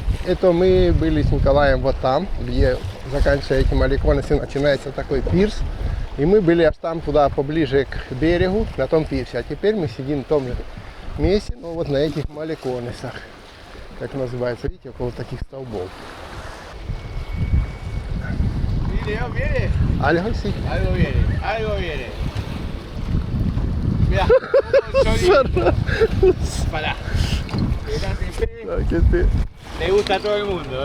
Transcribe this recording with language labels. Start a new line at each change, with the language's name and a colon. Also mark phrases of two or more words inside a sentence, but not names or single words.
Russian: Это мы были с Николаем вот там, где заканчивается эти Маликонесы, начинается такой пирс. И мы были аж там, туда поближе к берегу, на том пирсе. А теперь мы сидим в том же месте, но вот на этих Маликонесах, как называется, видите, около таких столбов.
Spanish: ¿Algo viene? Algo sí. Algo viene, algo viene. Mira, pará. Le gusta a todo el mundo,